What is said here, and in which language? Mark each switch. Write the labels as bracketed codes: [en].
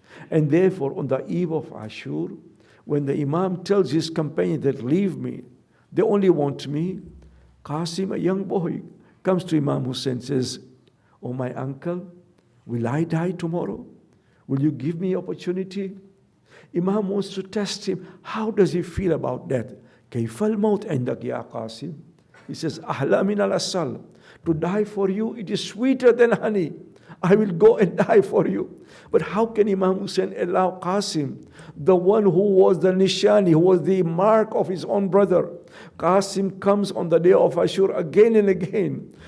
[en] And therefore, on the eve of Ashur, when the Imam tells his companion that leave me, they only want me, Qasim, a young boy, comes to Imam Hussein and says, oh my uncle, will I die tomorrow? Will you give me opportunity? Imam wants to test him. How does he feel about death? [ar] كيف الموت عندك يا قاسم? [en] He says, [ar] أحلى من العسل. [en] To die for you, it is sweeter than honey. I will go and die for you. But how can Imam Hussein allow Qasim, the one who was the nishani, who was the mark of his own brother? Qasim comes on the day of Ashur again and again.